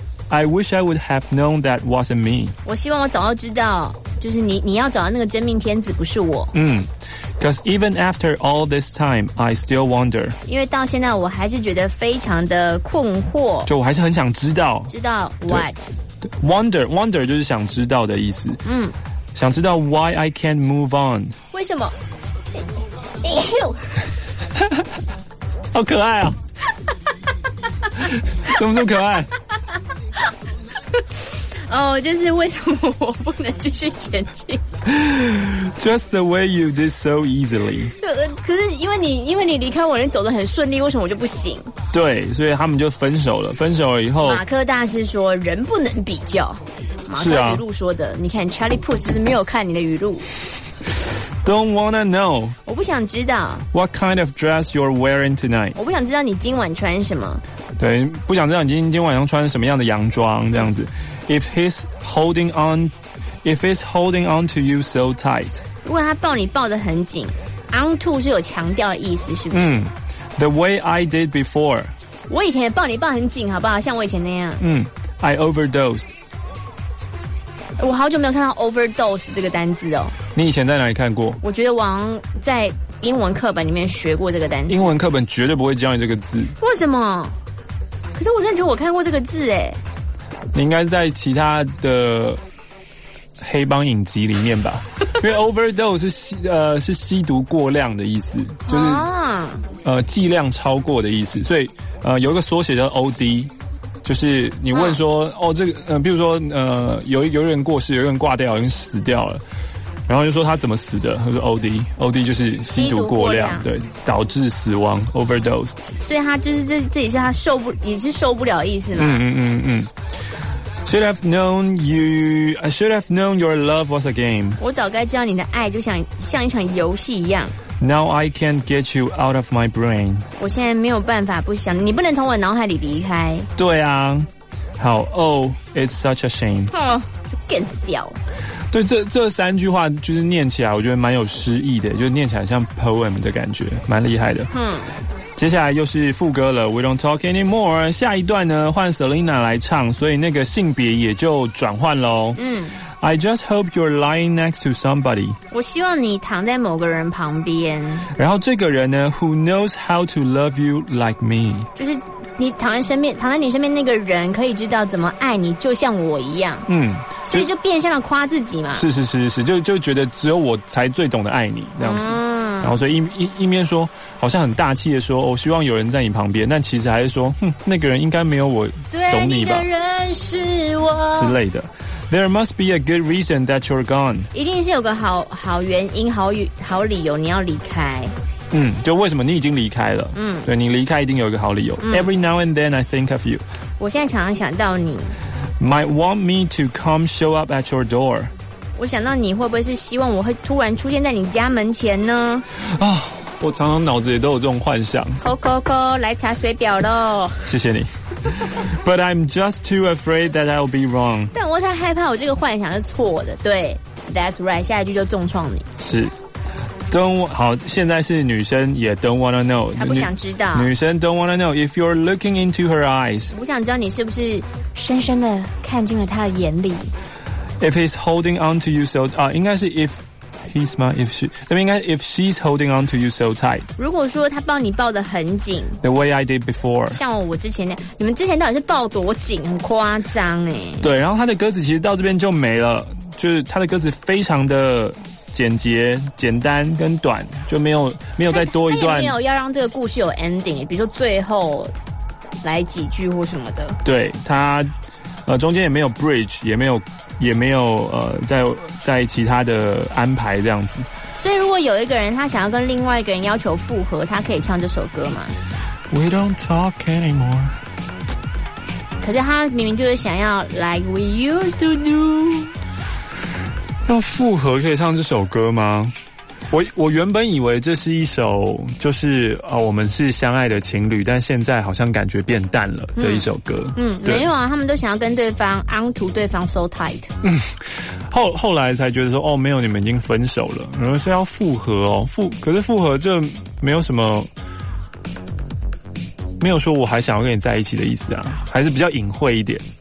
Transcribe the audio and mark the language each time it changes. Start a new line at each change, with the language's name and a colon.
English: I wish I would have known that wasn't me.
Chinese: 我希望我早就知道，就是你要找的那个真命天子不是我。嗯。
English: Cause even after all this time, I still wonder.
Chinese: 因为到现在我还是觉得非常的困惑。就我还是很想知道。知道 what? Wonder 就是想知道的意思。嗯。想知道
English: why I can't move on.
Chinese: 为什么？好可爱啊。怎么这么可爱？哦，就是为什么我不能继续前进
English: ？Just the way you did so easily。
Chinese: 可是因为你离开我，人走得很顺利，为什么我就不行？对，所以他们就分手了。分手了以后，马克大师说人不能比较。是啊，语录说的。你看 ，Charlie Puth 就是没有看你的语录。
English: Don't wanna know.
Chinese: 我不想知道。
English: What kind of dress you're wearing tonight?
Chinese: 我不想知道你今晚穿什么。对，不想知道你今晚穿什么样的洋装这样子。
English: If he's holding on to you so tight.
Chinese: 如果他抱你抱得很紧 ，on to 是有强调的意思，是不是？
English: 嗯。The way I did before.
Chinese: 我以前也抱你抱很紧，好不好？像我以前那样。
English: 嗯。I overdosed.
Chinese: 我好久没有看到 overdose 这个单字哦。你以前在哪里看过？我觉得王在英文课本里面学过这个单字。英文课本绝对不会教你这个字。为什么？可是我真的觉得我看过这个字哎。你应该在其他的黑帮影集里面吧？因为 overdose 是吸毒过量的意思，就是、剂量超过的意思，所以有一个缩写叫 OD。就是你问说、啊、哦这个比如说有人过世，有人挂掉，有人死掉了，然后就说他怎么死的，他说 OD 就是吸毒过 量，对，导致死亡 overdose。所以他就是这也是他受不也是受不了的意思嘛。
English: I should have known your love was a game。
Chinese: 我早该知道你的爱就像一场游戏一样。
English: Now I can't get you out of my brain.
Chinese: 我现在没有办法不想你，不能从我脑海里离开。对啊，好
English: ，Oh, it's such a shame.
Chinese: 就更屌。对，这三句话就是念起来，我觉得蛮有诗意的，就念起来像 poem 的感觉，蛮厉害的。嗯，接下来又是副歌了 ，
English: We don't talk anymore.
Chinese: 下一段呢，换 Selena 来唱，所以那个性别也就转换喽。嗯。
English: I just hope you're lying next to somebody.
Chinese: 我希望你躺在某个人旁边。然后这个人呢
English: ，Who knows how to love you like me?
Chinese: 就是你躺在你身边那个人，可以知道怎么爱你，就像我一样。嗯，所以就变相的夸自己嘛。是是是是，就觉得只有我才最懂得爱你这样子。嗯。然后所以一面说，好像很大气的说，我、哦、希望有人在你旁边，但其实还是说，哼，那个人应该没有我懂你吧？最爱你的人是我之类的。
English: There must be a good reason that you're gone.
Chinese: 一定是有个好原因、好理由你要离开。嗯，就为什么你已经离开了？嗯，对，你离开一定有一个好理由。嗯、
English: Every now and then I think of you.
Chinese: 我现在常常想到你。
English: Might want me to come show up at your door.
Chinese: 我想到你会不会是希望我会突然出现在你家门前呢？啊、oh, ，我常常脑子里都有这种幻想。扣扣扣，来查水表喽。谢谢你。 But I'm just too afraid that I'll be wrong. 但我太害怕我这个幻想是错的。对 ，
English: That's right.
Chinese: 下一句就重创你。是 ，Don't 好，现在是女生也
English: Don't wanna know，
Chinese: 还不想知道。
English: 女生 Don't wanna know if you're looking into her eyes.
Chinese: 我想知道你是不是深深的看进了她的眼里。
English: If he's holding on to you so
Chinese: 啊，应该是
English: if he's my if she，
Chinese: 那边应该
English: if she's holding on to you so tight。
Chinese: 如果说他抱你抱得很紧
English: ，the way I did before，
Chinese: 像我之前那样，你们之前到底是抱多紧，很夸张哎。对，然后他的歌词其实到这边就没了，就是他的歌词非常的简洁、简单跟短，就没有再多一段。他也没有要让这个故事有 ending， 比如说最后来几句或什么的。对他。中间也没有 bridge， 也没有在其他的安排这样子。所以如果有一个人他想要跟另外一个人要求复合，他可以唱这首歌吗
English: ？We don't talk anymore。
Chinese: 可是他明明就是想要
English: like we used to do。
Chinese: 要复合可以唱这首歌吗？我原本以为这是一首就是我们是相爱的情侣，但现在好像感觉变淡了的一首歌。嗯，没有啊，他们都想要跟对方 onto 对方 so tight。嗯，后来才觉得说哦，没有，你们已经分手了，然后是要复合哦，复合这没有什么，没有说我还想要跟你在一起的意思啊，还是比较隐晦一点。